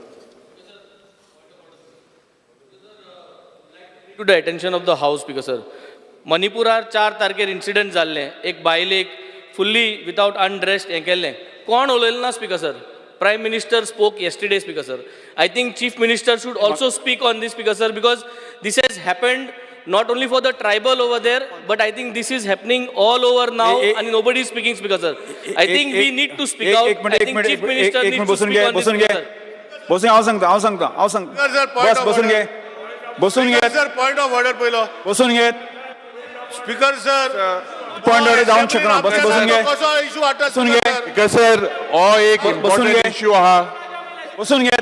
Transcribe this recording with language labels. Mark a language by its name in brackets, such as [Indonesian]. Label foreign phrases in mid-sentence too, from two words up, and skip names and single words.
[English] To the attention of the House, Speaker sir. [Konkani] मणिपुरार 4 तारखेर इंसिडेंट जाल्ले, एक बायलेक [English] fully without undressed [Konkani] हें केल्लें. कोण उलयलें ना [English] Speaker sir. Prime Minister spoke yesterday, Speaker sir. I think Chief Minister should also speak on this, Speaker sir, because this has happened not only for the tribal over there, but I think this is happening all over now, and nobody is speaking, Speaker sir. I think we need to speak out. I think Chief Minister needs to speak on this, Speaker sir. [Konkani] बसून हांव सांगता बस बसून घे [English] sir point of order पहिलो [Konkani] बसून घे [English] Speaker sir point order [Konkani] जावंक शकना बसून घे कसो इशू हाडटा बसून घे [English] Speaker sir [Konkani] हो एक [English] important issue [Konkani] आहा बसून घे